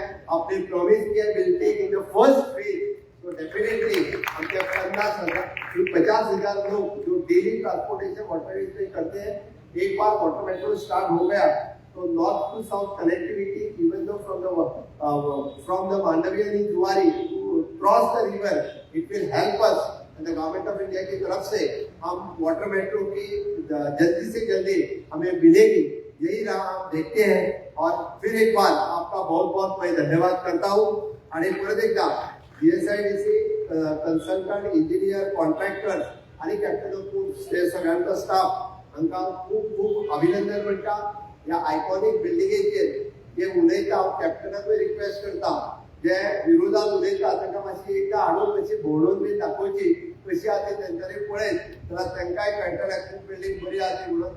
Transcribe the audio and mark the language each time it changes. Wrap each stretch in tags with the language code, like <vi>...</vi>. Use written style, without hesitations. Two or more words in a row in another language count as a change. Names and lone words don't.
<hi>आपने प्रॉमिस किया है</hi> <en>will take in the first phase.</en> <hi>तो डेफिनेटली हमके 50,000 लोग जो</hi> <en>daily transportation waterways</en> <hi>पे करते हैं, एक बार</hi> <en>water metro start</en> <hi>हो गया तो</hi> <en>north to south connectivity even though from the Mandovi and Zuari to cross the river it will help us. Government of India</en> <hi>की तरफ से हम</hi> <en>water metro</en> <hi>की जल्दी से जल्दी हमें मिलेगी, यही राह हम देखते हैं. और फिर एक बार आपका बहुत बहुत मैं धन्यवाद करता हूँ.</hi> <kok>आणि परत एकदा DSIDC</kok> <en>consultant engineer contractor</en> <kok>आणि</kok> <en>Captain of Port</en> <kok>ते सगळ्यांचा स्टाफ हांकां खूब खूब अभिनंदन म्हणटा. ह्या आयकॉनिक बिल्डिंगेचेर जे उलयता हांव कॅप्टनाक रिक्वेस्ट करता, जे विरोधात उलयता तांकां मातशी एकदा हाडून कशी भोंवडून बी दाखोवची कशी आसा ते तेंच्यांनी पळयत जाल्यार तांकांय कळटलें खूब बिल्डींग बरी आसा ती म्हणून.</kok>